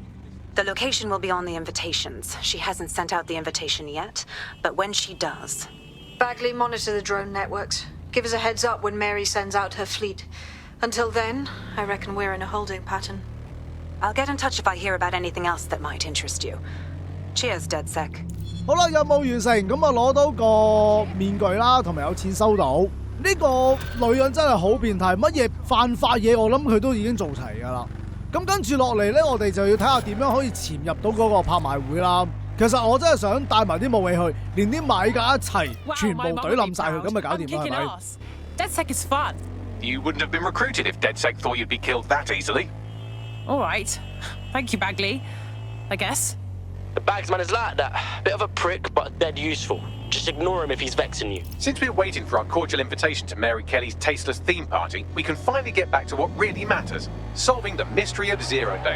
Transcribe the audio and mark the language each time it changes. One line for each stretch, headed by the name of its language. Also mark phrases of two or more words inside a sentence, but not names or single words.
English: The location will be on the invitations. She hasn't sent out the invitation yet, but when she does... Bagley, monitor the drone networks. Give us a heads up when Mary sends out her fleet. Until then, I reckon we're in a holding pattern. I'll get in touch if I hear about anything else that might interest you. Cheers, DedSec.
Cantonese: 好啦，任務完成，咁啊攞到個面具啦，同埋有錢收到。呢個女人真係好變態，乜嘢犯法嘢我諗佢都已經做齊㗎啦。咁跟住落嚟咧，我哋就要睇下點樣可以潛入到嗰個拍賣會啦。其實我真係想帶埋啲武器去，連啲買家一齊全部懟冧晒佢，咁咪搞掂啦，係咪
English: DedSec is fun. You wouldn't have been recruited if DedSec thought you'd be killed that easily. All right. Thank you, Bagley. I guess. The Bagsman is like that. Bit of a prick, but dead useful. Just ignore him if he's vexing you. Since we're waiting for our cordial invitation to Mary Kelly's tasteless theme party, we can finally get back to what really matters, solving the mystery of Zero Day.